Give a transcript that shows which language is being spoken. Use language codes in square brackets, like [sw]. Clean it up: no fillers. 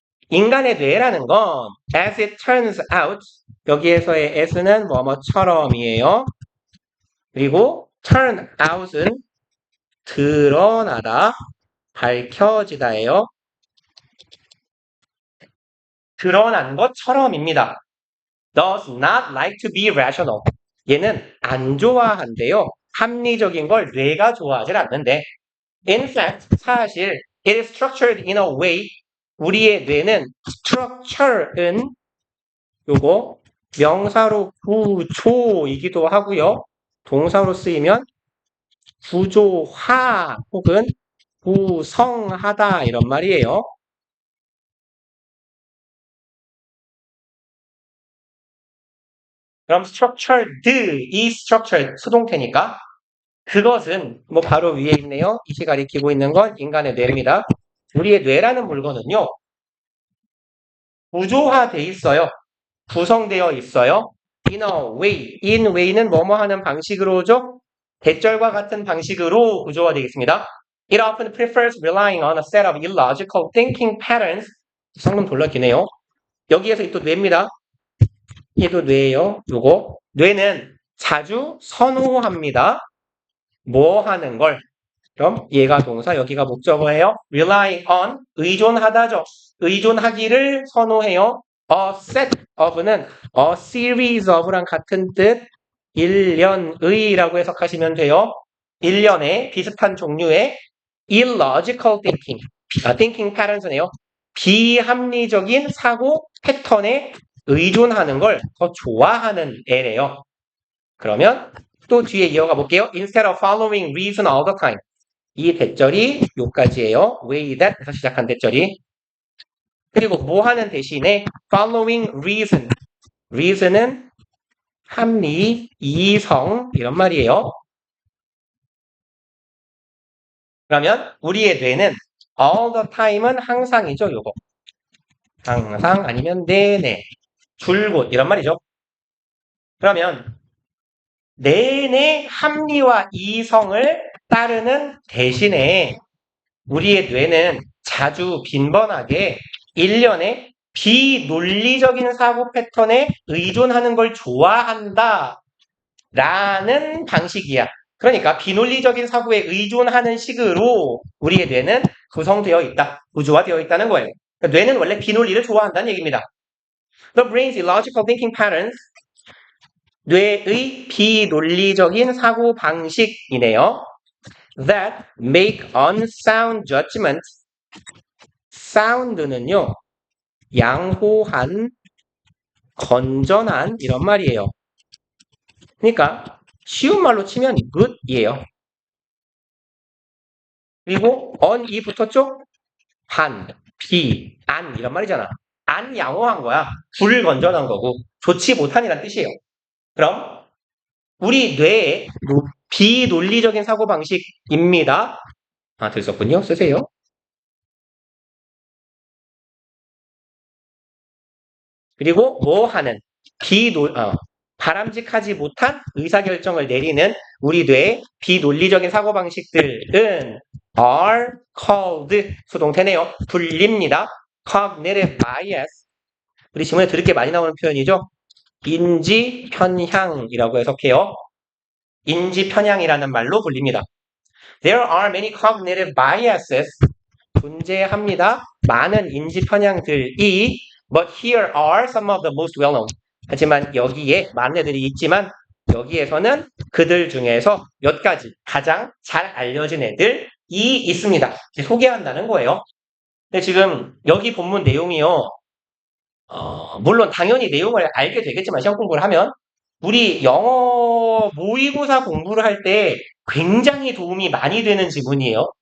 [ko] 인간의 뇌라는 건 [en] as it turns out [ko] 여기에서의 as는 뭐뭐처럼이에요. 그리고 turn out은 드러나다, 밝혀지다예요. 드러난 것처럼입니다. [en] does not like to be rational. [ko] 얘는 안 좋아한대요. 합리적인 걸 뇌가 좋아하질 않는데. [en] In fact, [ko] 사실 [en] It is structured in a way. [ko] 우리의 뇌는 structure은 요거 명사로 구조이기도 하고요. 동사로 쓰이면 구조화 혹은 구성하다 이런 말이에요. 그럼 structured, 이 structured 수동태니까 그것은 뭐 바로 위에 있네요. 이시 가리키고 있는 건 인간의 뇌입니다. 우리의 뇌라는 물건은요. 구조화돼 있어요. 구성되어 있어요. [en] In a way. [ko] in way는 뭐뭐 하는 방식으로죠. 대절과 같은 방식으로 구조화되어 있습니다. [en] It often prefers relying on a set of illogical thinking patterns. [ko] 성분 돌려기네요. 여기에서 또 뇌입니다. 얘도 뇌예요. 요거. 뇌는 자주 선호합니다. 뭐 하는 걸. 그럼 얘가 동사, 여기가 목적어예요. [en] rely on, [ko] 의존하다죠. 의존하기를 선호해요. [en] a set of [ko] 는 [en] a series of [ko] 랑 같은 뜻, 일련의라고 해석하시면 돼요. 일련의 비슷한 종류의 [en] illogical thinking, thinking patterns [ko] 네요. 비합리적인 사고 패턴에 의존하는 걸 더 좋아하는 애래요. 그러면 또 뒤에 이어가 볼게요. [en] Instead of following reason all the time. [ko] 이 대절이 요까지예요. [en] way that [ko] 에서 시작한 대절이. 그리고 뭐 하는 대신에 [en] following reason. [ko] reason은 합리, 이성 이런 말이에요. 그러면 우리의 뇌는 [en] all the time [ko] 은 항상이죠. 요거. 항상 아니면 내내, 줄곧 이런 말이죠. 그러면 내내 합리와 이성을 따르는 대신에 우리의 뇌는 자주 빈번하게 일련의 비논리적인 사고 패턴에 의존하는 걸 좋아한다 라는 방식이야. 그러니까 비논리적인 사고에 의존하는 식으로 우리의 뇌는 구성되어 있다, 구조화되어 있다는 거예요. 그러니까 뇌는 원래 비논리를 좋아한다는 얘기입니다. [en] The brain's illogical thinking patterns, [ko] 뇌의 비논리적인 사고 방식이네요. [en] That make unsound judgment. [ko] sound는요, 양호한, 건전한 이런 말이에요. 그러니까 쉬운 말로 치면 good이에요. 그리고 on이 붙었죠? 한, 비, 안 이런 말이잖아. 안 양호한 거야. 불건전한 거고 좋지 못한이란 뜻이에요. 그럼 우리 뇌의 비논리적인 사고방식입니다. 아, 들었군요. 쓰세요. 그리고 뭐 하는 바람직하지 못한 의사결정을 내리는 우리 뇌의 비논리적인 사고방식들은 [en] are called [ko] 수동태네요. 불립니다. cognitive bias. 우리 지문에 들을 게 많이 나오는 표현이죠. 인지 편향이라고 해석해요. 인지 편향이라는 말로 불립니다. [en] There are many cognitive biases. [ko] 존재합니다. 많은 인지 편향들이 [en] but here are some of the most well known. [ko] 하지만 여기에 많은 애들이 있지만 여기에서는 그들 중에서 몇 가지 가장 잘 알려진 애들이 있습니다. 소개한다는 거예요. 근데 지금 여기 본문 내용이요. 물론 당연히 내용을 알게 되겠지만 시험 공부를 하면 우리 영어 모의고사 공부를 할 때 굉장히 도움이 많이 되는 지문이에요.